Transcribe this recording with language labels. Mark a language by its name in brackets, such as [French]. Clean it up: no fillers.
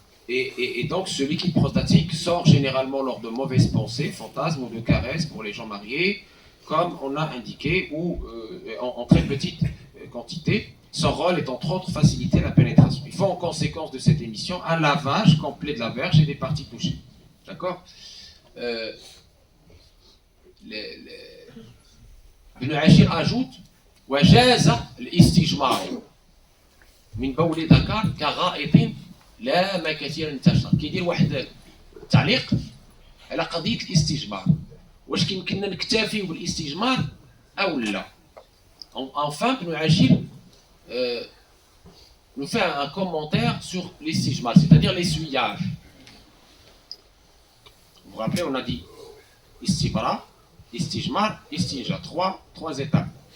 [French] Et donc ce liquide prostatique sort généralement lors de mauvaises pensées, fantasmes ou de caresses pour les gens mariés, comme on a indiqué, ou en très petite quantité. Son rôle est entre autres faciliter la pénétration. Il faut en conséquence de cette émission un lavage complet de la verge et des parties touchées. D'accord. Ibn Ashir ajoute [Arabic] وجاز الاستجمار من بول ذكر كغائط لا ما كثير انتشر. كيدير واحد التعليق على قضيه الاستجمار واش كيمكننا نكتفي بالاستجمار او لا. [French] Enfin, Ibn Ashir nous fait un commentaire sur l'istijmar, c'est-à-dire l'essuyage. Vous vous rappelez, on a dit istibra, istijmar, istinja, trois étapes.